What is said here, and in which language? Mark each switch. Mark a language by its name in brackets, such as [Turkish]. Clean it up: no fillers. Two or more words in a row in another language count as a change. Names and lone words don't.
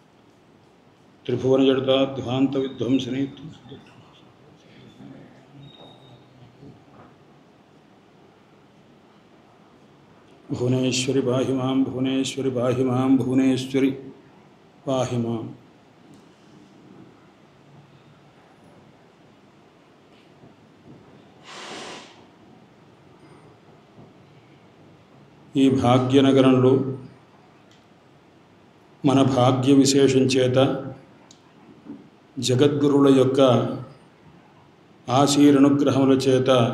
[Sanskrit] त्रिभुवनजगदाध्वान्तविध्वंसिनी भुवनेश्वरि पाहि मां, भुवनेश्वरि पाहि मां, भुवनेश्वरि पाहि मां। [Telugu] ఈ భాగ్యనగరంలో మన భాగ్య విశేషం చేత జగద్గురుల యొక్క ఆశీర్వనుగ్రహముల చేత